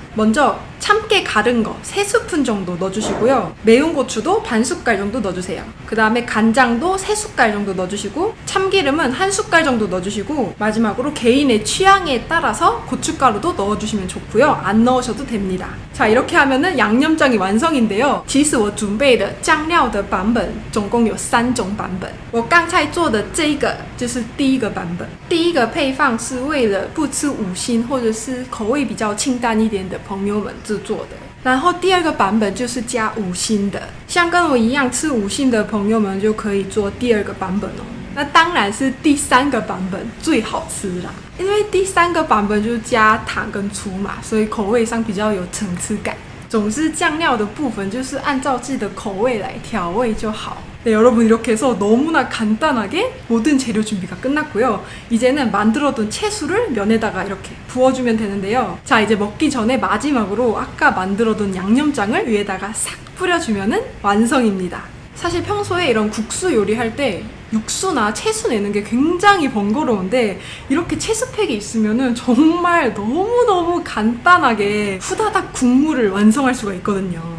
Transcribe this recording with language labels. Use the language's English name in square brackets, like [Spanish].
[Korean] 먼저 참깨 갈은 거 3스푼 정도 넣어주시고요. 매운 고추도 반 숟갈 정도 넣어주세요. 그 다음에 간장도 3숟갈 정도 넣어주시고 참기름은 1숟갈 정도 넣어주시고 마지막으로 개인의 취향에 따라서 고춧가루도 넣어주시면 좋고요. 안 넣으셔도 됩니다. 자, 이렇게 하면은 양념장이 완성인데요. [Chinese] 其实我准备的酱料的版本总共有3种版本。我刚才做的这一个就是第一个版本。第一个配方是为了不吃五辛或者是口味比较清淡一点的朋友们制作的。然后第二个版本就是加五辛的，像跟我一样吃五辛的朋友们就可以做第二个版本哦。那当然是第3个版本最好吃啦，因为第3个版本就是加糖跟醋嘛，所以口味上比较有层次感。总之酱料的部分就是按照自己的口味来调味就好。 [Korean] 네, 여러분 이렇게 해서 너무나 간단하게 모든 재료 준비가 끝났고요. 이제는 만들어둔 채수를 면에다가 이렇게 부어주면 되는데요. 자, 이제 먹기 전에 마지막으로 아까 만들어둔 양념장을 위에다가 싹 뿌려주면은 완성입니다. 사실 평소에 이런 국수 요리할 때 육수나 채수 내는 게 굉장히 번거로운데 이렇게 채수팩이 있으면은 정말 너무너무 간단하게 후다닥 국물을 완성할 수가 있거든요.